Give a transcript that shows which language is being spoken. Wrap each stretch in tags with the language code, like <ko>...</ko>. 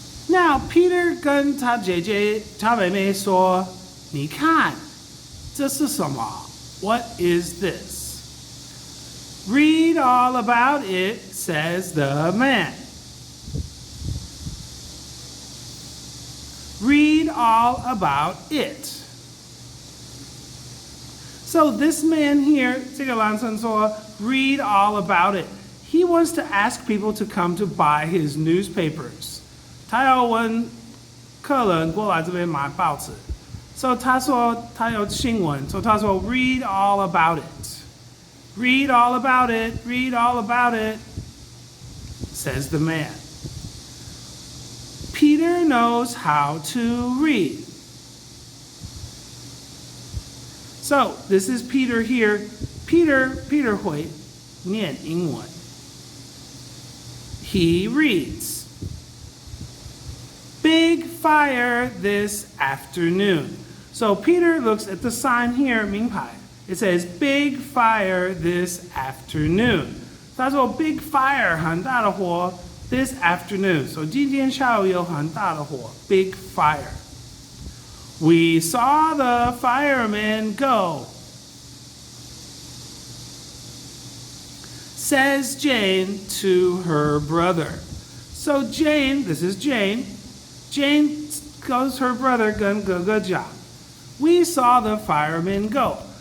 <zh>Now Peter 跟他姐姐、他妹妹说，你看，这是什么？</zh> <en>What is this? Read all about it, says the man. Read all about it. So this man here,</en> <zh>这个男生说,</zh> <en>read all about it. He wants to ask people to come to buy his newspapers.</en> <zh>他要问客人过来这边买报纸. So 他说他有新闻, so 他说</zh> <en>read all about it. Read all about it, read all about it, says the man. Peter knows how to read. So this is Peter here. Peter</en> <zh>会念英文。</zh> <en>He reads, "Big fire this afternoon." So Peter looks at the sign here, 名牌. It says, "Big fire this afternoon."</en> <zh>他说 "Big fire" 很大的火</zh> <en>this afternoon.</en> <zh>So 今天下午有很大的火</zh> <en>big fire. "We saw the firemen go," says Jane to her brother. So Jane, this is Jane. Jane goes to her brother</en> <zh>跟哥哥讲</zh> <en>"We saw the firemen go."</en>